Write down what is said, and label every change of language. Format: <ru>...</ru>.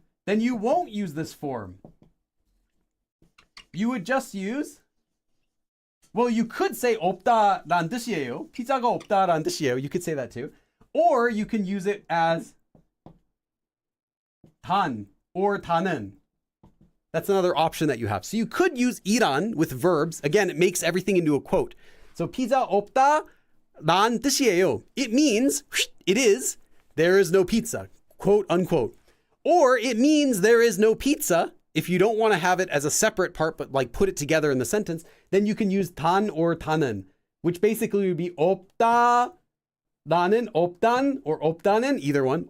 <en>Then you won't use this form. You would just use, well, you could say</en> <ko>없다란 뜻이에요. 피자가 없다란 뜻이에요.</ko> <en>You could say that too. Or you can use it as 단 or 다는. That's another option that you have. So you could use 이란 with verbs. Again, it makes everything into a quote.</en> <ko>So 피자 없다 난 뜻이에요.</ko> <en>It means it is there is no pizza, quote unquote. Or it means there is no pizza. If you don't want to have it as a separate part, but like put it together in the sentence, then you can use 단 or 다는, which basically would be</en> <ko>없다 나는 없단</ko> <en>or 없다는, either one.</en>